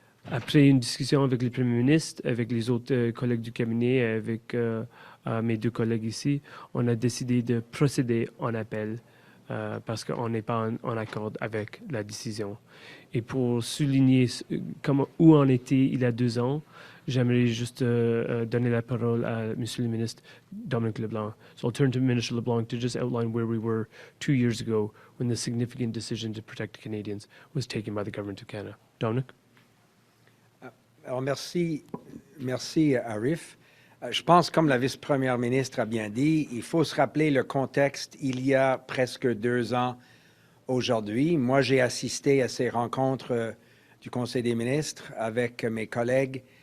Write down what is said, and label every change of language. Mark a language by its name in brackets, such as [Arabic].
[French] Après une discussion avec le Premier ministre, avec les autres collègues du cabinet, avec mes deux collègues ici, on a décidé de procéder en appel parce qu'on n'est pas en accord avec la décision. Et pour souligner où on était il y a 2 ans, j'aimerais juste donner la parole à Monsieur le ministre Dominic LeBlanc. [English] So I'll turn to Minister LeBlanc to just outline where we were 2 years ago when the significant decision to protect Canadians was taken by the Government of Canada. Dominic? [French] Alors, merci, Arif. Je pense, comme la vice-première ministre a bien dit, il faut se rappeler le contexte il y a presque 2 ans aujourd'hui. Moi, j'ai assisté à ces rencontres du Conseil des ministres avec mes collègues.